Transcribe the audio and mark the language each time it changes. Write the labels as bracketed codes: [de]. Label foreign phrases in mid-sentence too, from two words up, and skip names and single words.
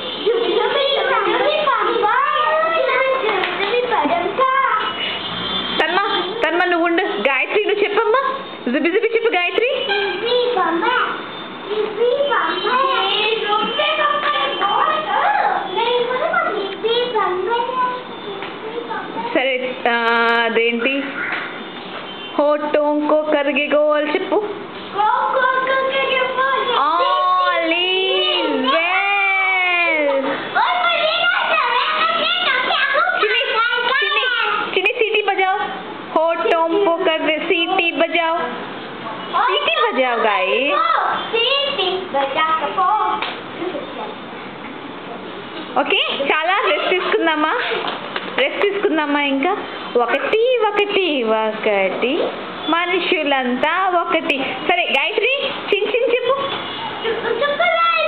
[te] తన్మా తన్మా నువ్వు ఉండు గాయత్రి నువ్వు చెప్పమ్మా జుబి జుబి చెప్పు గాయత్రి సరే అదేంటి [hi] होठों को करके गोल [te] చెప్పు [en] all is well [hi] चिनी सीटी बजाओ होठों को करके सीटी बजाओ गाइस [te] ఓకే చాలా రెస్ట్ తీసుకుందామా ఇంకా ఒకటి మనుషులంతా ఒకటి సరే గాయత్రి చిన్ చిన్ చెప్పు